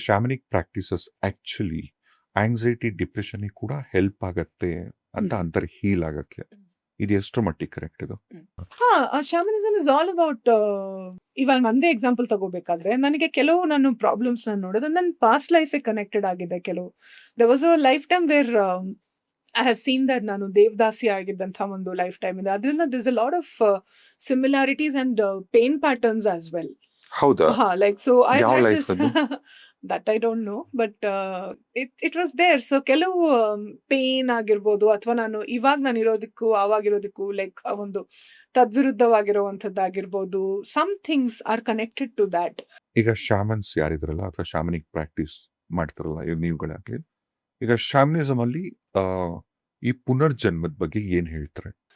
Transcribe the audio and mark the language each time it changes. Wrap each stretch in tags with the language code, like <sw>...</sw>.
<kn>ಶಾಮನಿಕ್ practices actually anxiety, depression ಕೂಡ help ಆಗತ್ತೆ ಅಂತ ಅಂತಾರೆ, ಹೀಲ್ ಆಗಕ್ಕೆ. ಇದು ಎಷ್ಟು ಮಟ್ಟಿಗೆ ಕರೆಕ್ಟ್ ಇದು?</kn> <en>shamanism is all about,</en> <kn>ಇವಾಗ ನಂದೇ ಎಕ್ಸಾಂಪಲ್ ತಗೋಬೇಕಾದ್ರೆ, ನನಗೆ ಕೆಲವು ನಾನು ಪ್ರಾಬ್ಲಮ್ಸ್ ನಾನು ನೋಡೋದು ನನ್ನ ಪಾಸ್ಟ್ ಲೈಫ್ ಕನೆಕ್ಟೆಡ್ ಆಗಿದೆ.</kn> <en>ಕೆಲವು there was a lifetime where I have seen that</en> <kn>ನಾನು ದೇವದಾಸಿ ಆಗಿದ್ದಂಥ ಒಂದು ಲೈಫ್ ಟೈಮ್ ಇದೆ.</kn> <en>ಅದರಿಂದ there's a lot of similarities and pain patterns as well.</en> <kn>ಹೌದಾ?</kn> <en>Like, so I</en> <kn>ಯಾವ</kn> <en>had</en> <kn>ಲೈಫ್</kn> <en>this</en> <kn>ಅದು?</kn> <en>that I don't know, but it was there. So</en> <kn>ಕೆಲವು pain ಆಗಿರ್ಬೋದು, ಅಥವಾ ನಾನು ಇರೋದಕ್ಕೂ ಅವಾಗಿರೋದಕ್ಕೂ ಲೈಕ್ ಒಂದು ತದ್ವಿರುದ್ಧವಾಗಿರುವಂಥದ್ದಾಗಿರ್ಬೋದು.</kn> <en>Some things are connected to that.</en> <kn>ಈಗ ಶಾಮನ್ಸ್ ಯಾರಿದ್ರಲ್ಲ ಅಥವಾ ಶಾಮನಿಕ್ ಪ್ರಾಕ್ಟೀಸ್ ಮಾಡ್ತಾರಲ್ಲ, ಈಗ ನೀವುಗಳಾಗ್ಲಿ, ಈಗ ಶಾಮನಿಸಮ್ ಅಲ್ಲಿ ಈ ಪುನರ್ಜನ್ಮದ ಬಗ್ಗೆ ಏನ್ ಹೇಳ್ತಾರೆ?</kn>